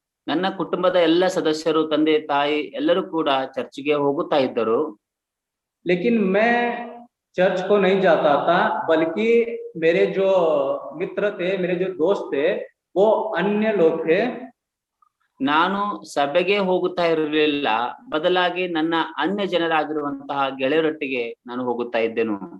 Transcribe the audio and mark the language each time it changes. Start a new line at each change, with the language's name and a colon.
Kannada: ನನ್ನ ಕುಟುಂಬದ ಎಲ್ಲ ಸದಸ್ಯರು, ತಂದೆ ತಾಯಿ ಎಲ್ಲರೂ ಕೂಡ ಚರ್ಚ್ಗೆ ಹೋಗುತ್ತಾ ಇದ್ದರು.
Hindi: लेकिन मैं चर्च को नहीं जाता था, बल्कि मेरे जो मित्र थे, मेरे जो दोस्त थे, वो अन्य लोग थे।
Kannada: ನಾನು ಸಭೆಗೆ ಹೋಗುತ್ತಾ ಇರಲಿಲ್ಲ, ಬದಲಾಗಿ ನನ್ನ ಅನ್ಯ ಜನರಾಗಿರುವಂತಹ ಗೆಳೆಯರೊಟ್ಟಿಗೆ ನಾನು ಹೋಗುತ್ತಾ ಇದ್ದೆನು.